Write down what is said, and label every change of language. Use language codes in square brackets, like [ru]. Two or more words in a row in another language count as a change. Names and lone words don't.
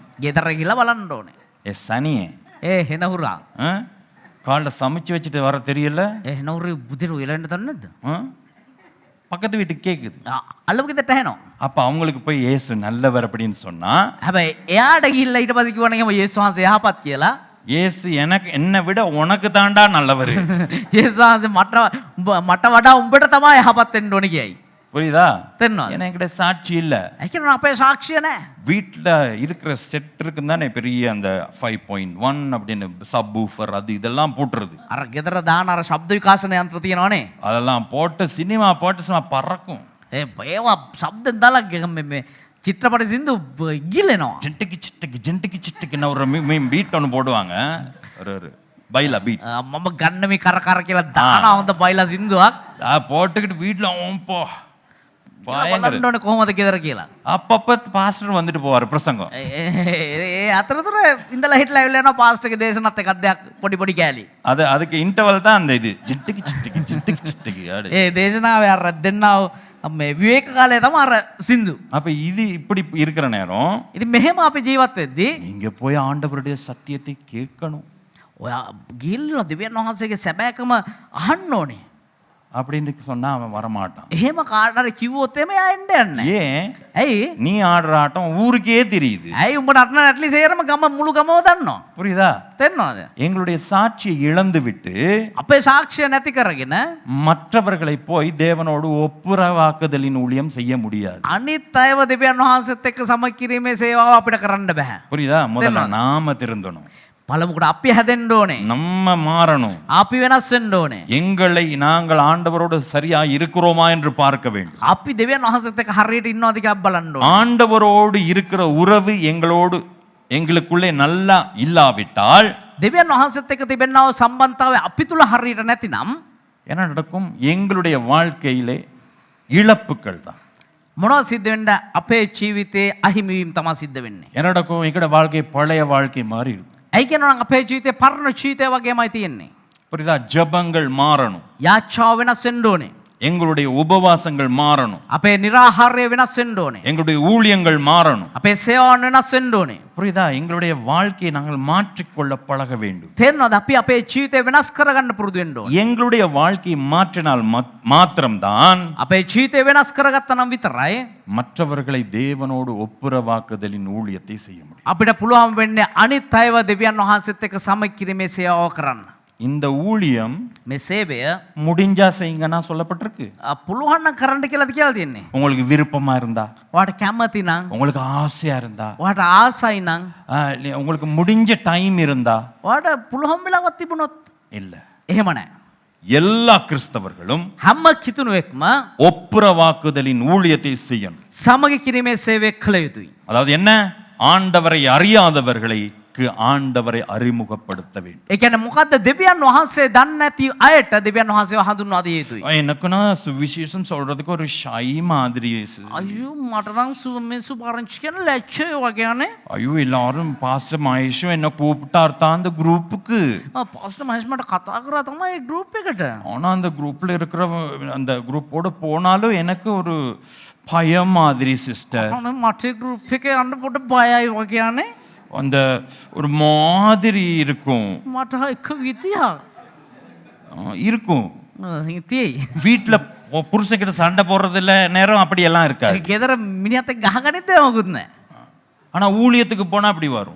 [si] ගෙදර ගිහලා බලන්න ඕනේ. [ta] சனியே [si] හෙනහුරා [ta] காலைல சமைச்சு வச்சுட்டு வர தெரியல. [si] හෙනහුරේ බුදිරු එලන්න දන්නේ නැද්ද? [ta] பக்கத்து வீட்டுக்கு கேக்குது. [si] අල්ලපු ගෙදරට ඇහෙනවා. [ta] அப்ப அவங்களுக்கு போய் இயேசு நல்லவர் அப்படின்னு சொன்னா, [si] හැබැයි එයාට ගිහිල්ලා ඊට පස්සේ කිව්වනම් එහෙම යේසුස් වහන්සේ යහපත් කියලා. [ta] இயேசு எனக்கு என்னை விட உனக்கு தாண்டா நல்லவர். [si] යේසුස් වහන්සේ මට වඩා උඹට තමයි යහපත් වෙන්න ඕනේ කියයි. [ta] புரியுதா? [si] තේරෙනවද? [ta] ஏன்னா என்கிட்ட சாட்சி இல்ல. [si] ඒ කියන්නේ අපේ සාක්ෂිය නැහැ. [ta] வீட்டில் இருக்கிற செட்டுருக்கு தானே பெரிய அந்த 5.1 அப்படின்னு [en] sub woofer [ta] அது இதெல்லாம் போட்டுருது. [si] අර ගෙදර දාන අර ශබ්ද විකාශන යන්ත්‍ර තියෙනවනේ. [ta] அதெல்லாம் போட்டு சினிமா போட்டு சும்மா பறக்கும். [si] ඒවා ශබ්දෙන් දාලා මේ චිත්‍රපට සින්දු ගිලෙනවා. [ta] ஜிண்டுக்கு சிட்டுக்குன்னு ஒரு பீட் ஒன்று போடுவாங்க. ஒரு பைலா பீட். [si] මම ගන්න මේ කර කර කියලා දානවා හොඳ බයිලා සින්දුවක්. [ta] போட்டுக்கிட்டு வீட்டில் போ [si] බලන්න ඕනේ කොහොමද ගෙදර කියලා. [ta] அப்பப்ப பாஸ்டர் வந்துட்டு போவார் பிரசங்கம். [si] ඒ අතරතුර ඉඳලා හිටලා ඇවිල්ලා යනවා පාස්ටර්ගේ දේශනත් එකක් දෙයක් පොඩි පොඩි කෑලි. [ta] அதுக்கு இன்டர்வல் தான் அந்த இது ஜிண்டுக்கு சிட்டுக்கு ஆடு. [si] ඒ දේශනාවේ අර දෙන්නාව මේ විවේක කාලේ තමයි අර සින්දු. [ta] அப்ப இது இப்படி இருக்கிற நேரம் [si] ඉතින් මෙහෙම අපි ජීවත් වෙද්දී [ta] நீங்க போய் ஆண்டவருடைய சத்தியத்தை கேட்கணும். [si] ඔයා ගිහිල්ලා දෙවියන් වහන්සේගේ සැබෑකම අහන්න ඕනේ. [ta] அப்படின்னு சொன்னா அவன் வரமாட்டான். [si] එහෙම කාට හරි කිව්වොත් එමේ ආ එන්න යන්නේ. [ta] ஏன்? [si] ඇයි? [ta] நீ ஆடுற ஆட்டம் ஊருக்கே தெரியுது. [si] ඇයි උඹට අටන ඇට්ලි සේරම ගම මුළු ගමම දන්නවා. [ta] புரியுதா? [si] තේරෙනවද? [ta] எங்களுடைய சாட்சியை இழந்து விட்டு [si] අපේ සාක්ෂිය නැති කරගෙන [ta] மற்றவர்களை போய் தேவனோடு ஒப்புரவாக்குதலின் ஊழியம் செய்ய முடியாது. [si] අනිත් අයව දෙවියන් වහන්සේත් එක්ක සමග කිරීමේ සේවාව අපිට කරන්න බෑ. [ta] புரியுதா? முதல்ல நாம திருந்தணும். [si] පළමුවට අපි හැදෙන්න ඕනේ. [ta] நம்ம மாறணும். [si] අපි වෙනස් වෙන්න ඕනේ. [ta] எங்களை நாங்கள் ஆண்டவரோடு சரியா இருக்கிறோமா என்று பார்க்க வேண்டும். [si] අපි දෙවියන් වහන්සේත් එක්ක හරියට ඉන්නවද කියලා බලන්න ඕනේ. [ta] ஆண்டவரோடு இருக்கிற உறவு எங்களுக்குள்ளே நல்லா இல்லாவிட்டால் [si] දෙවියන් වහන්සේත් එක්ක තිබෙනා වූ සම්බන්ධතාවය අපි තුල හරියට නැතිනම් [ta] என்ன நடக்கும்? எங்களுடைய வாழ்க்கையிலே இழப்புகள் தான். [si] මොනවද සිද්ධ වෙන්නේ? අපේ ජීවිතේ අහිමිවීම තමයි සිද්ධ වෙන්නේ. [ta] என்ன நடக்கும்? எங்களோட வாழ்க்கை பழைய வாழ்க்கை மாறி இருக்கும். [si] ඇයි කියනවා නම් අපේ ජීවිතේ පරණ ජීවිතය වගේමයි තියෙන්නේ. [ta] புரியுதா? ஜெபங்கள் மாறணும். [si] යාච්ඡාව වෙනස් වෙන්න ඕනේ. [ta] எங்களுடைய உபவாசங்கள் மாறணும். [si] අපේ निराහාරය වෙනස් වෙන්න ඕනේ. [ta] எங்களுடைய ஊழியங்கள் மாறணும். [si] අපේ සේවාවන් වෙනස් වෙන්න ඕනේ. [ta] புரியுதா? எங்களுடைய வாழ்க்கையை நாங்கள் மாற்றிக்கொள்ள பழக வேண்டும். [si] තේරෙනවද? අපි අපේ ජීවිතය වෙනස් කරගන්න පුරුදු වෙන්න ඕනේ. [ta] எங்களுடைய வாழ்க்கையை மாற்றினால் மாத்திரம்தான் [si] අපේ ජීවිතය වෙනස් කරගත්තා නම් විතරයි [ta] மற்றவர்களை தேவனோடு ஒப்புரவாக்குதலின் ஊழியத்தை செய்ய முடியும். [si] අපිට පුළුවන් වෙන්නේ අනිත් අයව දෙවියන් වහන්සේත් එක්ක සමග කිරීමේ සේවාව කරන්න. [ta] இந்த ஊழியம் [si] මේ සේවය [ta] முடிஞ்சா செய்யுங்கன்னா சொல்லப்பட்டிருக்கு. [si] පුළුවන් නම් කරන්න කියලාද කියලා තියෙන්නේ. [ta] உங்களுக்கு விருப்பமா இருந்தா, [si] ඔයාට කැමති නම්, [ta] உங்களுக்கு ஆசையா இருந்தா, [si] ඔයාට ආසයි නම්, [ta] உங்களுக்கு முடிஞ்ச டைம் இருந்தா, [si] ඔයාට පුළුවන් වෙලාවක් තිබුණොත් [ta] இல்ல. [si] එහෙම නැහැ. [ta] எல்லா கிறிஸ்தவர்களும் [si] හැම කිතුණුවෙක්ම [ta] ஒப்புரவாக்குதலின் ஊழியத்தை செய்யணும். [si] සමග කිරීමේ සේවය කළ යුතුයි. [ta] அதாவது என்ன? ஆண்டவரை அறியாதவர்களை ஆண்டவரை அறிமுகப்படுத்த வேண்டும். [si] ඒ කියන්නේ මොකද්ද? දෙවියන් වහන්සේ දන්නේ නැති අයට දෙවියන් වහන්සේව හඳුන්වා දිය යුතුයි. [ta] எனக்குன்னா சுவிசேஷம் சொல்றதுக்கு ஒரு ஷை மாதிரி. [si] අයියෝ මට නම් මේ සුභාරංචි කියන ලැජ්ජය වගේනේ. [ta] ஐயோ எல்லாரும் பாஸ்டர் மகேஷும் என்ன கூப்பிட்டார் தான் அந்த குரூப்புக்கு. [si] පාස්ටර් මහේෂ් මට කතා කරා තමයි ඒ ගෲප් එකට. [ta] ஆனா அந்த குரூப்ல இருக்கிற அந்த குரூப்போட போனாலும் எனக்கு ஒரு பயம் மாதிரி சிஸ்டர். [si] මට ගෲප් එකේ යන්න පොඩ බයයි වගේනේ. [ta] அந்த ஒரு மாதிரி இருக்கும். [si] මට එක විදියක් [ta] இருக்கும். [si] තියෙයි. [ta] வீட்டுல புருஷன்கிட்ட சண்டை போடுறதுல நேரம் அப்படி எல்லாம் இருக்காது. [si] ගෙදර මිනිහත් එක්ක ගහගනිත් ඒවකුත් නැහැ. [ta] ஆனா ஊழியத்துக்கு போனா அப்படி வரும்.